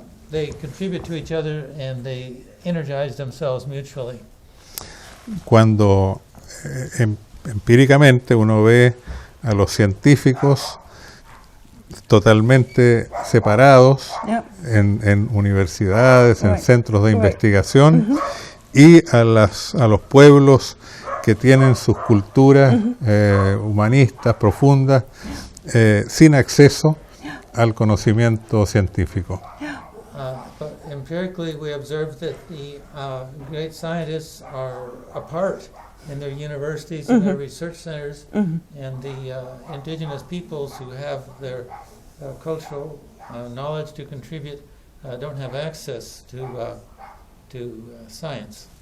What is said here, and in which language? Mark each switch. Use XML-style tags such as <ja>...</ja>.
<en>They contribute to each other and they energize themselves mutually.</en> <es>Cuando empíricamente uno ve a los científicos totalmente separados en universidades, en centros de investigación, y a los pueblos que tienen sus culturas humanistas profundas sin acceso al conocimiento científico.</es> <en>But empirically, we observe that the great scientists are apart in their universities and their research centers, and the indigenous peoples who have their cultural knowledge to contribute don't have access to science.</en>